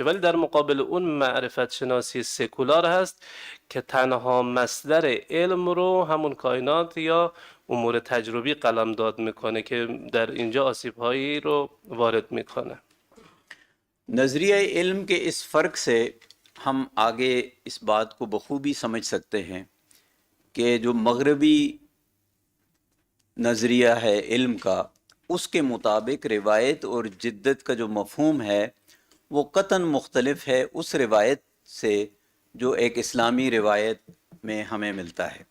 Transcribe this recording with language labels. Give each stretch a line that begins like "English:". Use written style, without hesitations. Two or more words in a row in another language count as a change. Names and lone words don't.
Persian: ولی در مقابل اون معرفت شناسی سکولار هست که تنها مصدر علم رو همون کائنات یا امور تجربی قلمداد میکنه که در اینجا آسیب‌هایی رو وارد میکنه.
Urdu: نظریہ علم کے اس فرق سے ہم آگے اس بات کو بخوبی سمجھ سکتے ہیں کہ جو مغربی نظریہ ہے علم کا، اس کے مطابق روایت اور جدت کا جو مفہوم ہے وہ قطعاً مختلف ہے اس روایت سے جو ایک اسلامی روایت میں ہمیں ملتا ہے۔